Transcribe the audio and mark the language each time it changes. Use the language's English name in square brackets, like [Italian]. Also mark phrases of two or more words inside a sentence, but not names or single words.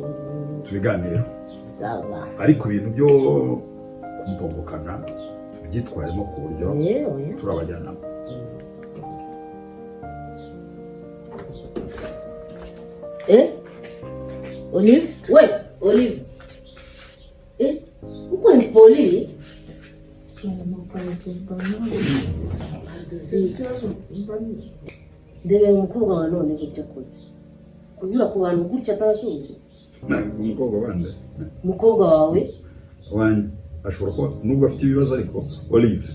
[Kinyarwanda] tubiganire sawa ariko ibintu byo kumutobokana tubyitwaremo ku buryo turabajyana Olive? [French] Ouais, Olive. Pourquoi une poli? [Kinyarwanda] Ndebe umukobwa wa none gutya koze. Kunyura ku bantu gutya atarashuje. Umukobwa bande? Umukobwa wawe? Wanjye ashobora kuba nubwo afite ibibazo ariko Olive.